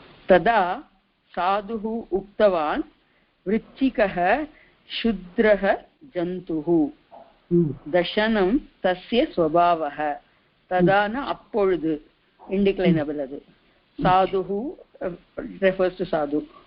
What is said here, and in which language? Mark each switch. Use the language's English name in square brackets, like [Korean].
[Sanskrit] तदा साधुः उक्तवान् वृश्चिकः क्षुद्रः जन्तुः, दशनं तस्य स्वभावः. तदा न [Tamil] அப்பொழுது, இண்டிக்லைனபிள் அது. [English] साधुः refers to साधु.